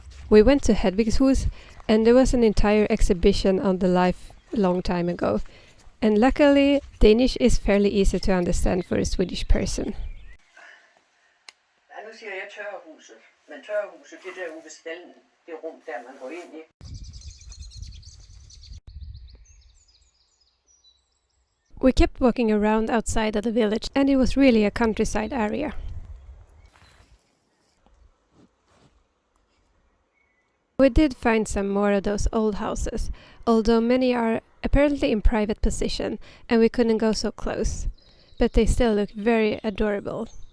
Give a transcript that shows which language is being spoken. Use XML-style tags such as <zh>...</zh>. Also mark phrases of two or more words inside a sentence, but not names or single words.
<en>We went to Hedvigshus and there was an entire exhibition on the life a long time ago. And luckily, Danish is fairly easy to understand for a Swedish person.</en> <da>Nu siger jeg tørrehuset, men tørrehuset, det der ude ved stallen, det rum der, man går ind i.</da> <en>We kept walking around outside of the village and it was really a countryside area. We did find some more of those old houses, although many are apparently in private possession and we couldn't go so close, but they still look very adorable.</en>